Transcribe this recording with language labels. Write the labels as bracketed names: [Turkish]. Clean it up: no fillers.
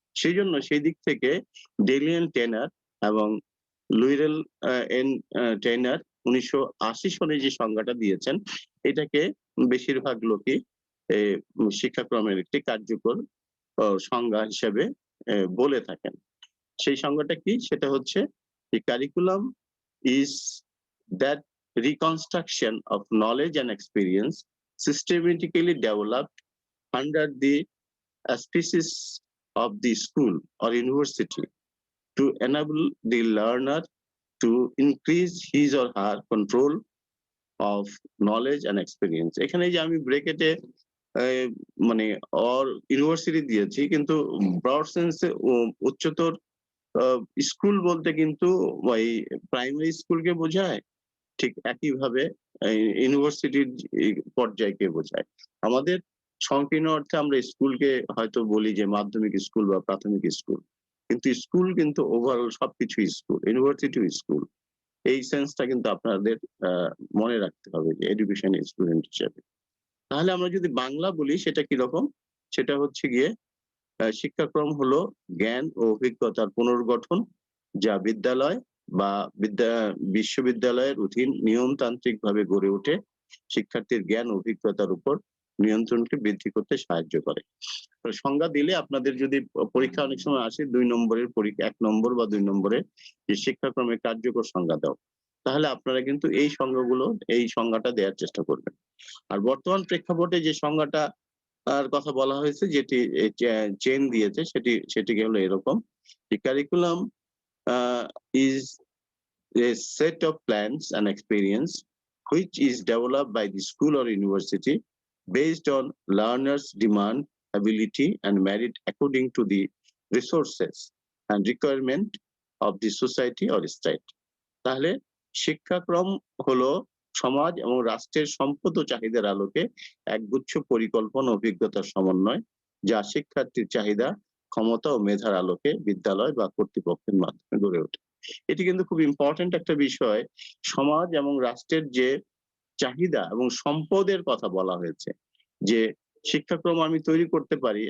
[Bangla] সেই জন্য সেই দিক থেকে ডেলিয়ান টেনার এবং লুইরেল টেনার 1980 সনে যে সংজ্ঞাটা দিয়েছেন, এটাকে বেশিরভাগ লোকই শিক্ষাক্রমের একটি কার্যকর সংজ্ঞা হিসেবে বলে থাকেন। সেই সংজ্ঞাটা কি? সেটা হচ্ছে curriculum [English] is that reconstruction of knowledge and experience systematically developed under the auspices of the school or university to enable the learner to increase his or her control of knowledge and experience. [Bangla] এখানে যে আমি ব্রেকেটে মানে or university দিয়েছি, কিন্তু broad সেন্সে উচ্চতর school বলতে কিন্তু ওই প্রাইমারি স্কুলকে বোঝায়, ঠিক একইভাবে ইউনিভার্সিটির পর্যায়কে বোঝায়। আমাদের সংকীর্ণ অর্থে আমরা স্কুলকে হয়তো বলি যে মাধ্যমিক স্কুল বা প্রাথমিক স্কুল, কিন্তু স্কুল কিন্তু ওভারঅল সবকিছু স্কুল, ইউনিভার্সিটিও স্কুল। এই সেন্সটা কিন্তু আপনাদের মনে রাখতে হবে যে এডুকেশন স্টুডেন্ট হিসেবে। তাহলে আমরা যদি বাংলা বলি সেটা কিরকম? সেটা হচ্ছে গিয়ে শিক্ষাক্রম হলো জ্ঞান ও অভিজ্ঞতার পুনর্গঠন, যা বিদ্যালয় বা বিশ্ববিদ্যালয়ের অধীন নিয়মতান্ত্রিক ভাবে গড়ে ওঠে শিক্ষার্থীর জ্ঞান অভিজ্ঞতার উপর নিয়ন্ত্রণকে বৃদ্ধি করতে সাহায্য করে। তো সংজ্ঞা দিলে আপনাদের যদি পরীক্ষা অনেক সময় আসে 2 নম্বরের পরীক্ষা, 1 নম্বর বা 2 নম্বরে যে শিক্ষাক্রমের কার্যকর সংজ্ঞা দাও, তাহলে আপনারা কিন্তু এই সংজ্ঞাটা দেওয়ার চেষ্টা করবেন। আর বর্তমান প্রেক্ষাপটে যে সংজ্ঞাটা আর কথা বলা হয়েছে, যেটি চেন দিয়েছে, সেটিকে হলো এরকম যে curriculum [English] is a set of plans and experience which is developed by the school or university based on learners' demand, ability, and merit according to the resources and requirement of the society or state. [Bangla] তাহলে শিক্ষাক্রম হলো সমাজ এবং রাষ্ট্রের সম্পদ ও চাহিদার আলোকে একগুচ্ছ পরিকল্পনা অভিজ্ঞতার সমন্বয়, যা শিক্ষার্থীর চাহিদা, ক্ষমতা ও মেধার আলোকে বিদ্যালয় বা কর্তৃপক্ষের মাধ্যমে গড়ে ওঠে। এটি কিন্তু খুব ইম্পর্টেন্ট একটা বিষয়। সমাজ এবং রাষ্ট্রের যে চাহিদা এবং সম্পদের কথা বলা হয়েছে, যে শিক্ষাক্রম আমি তৈরি করতে পারি।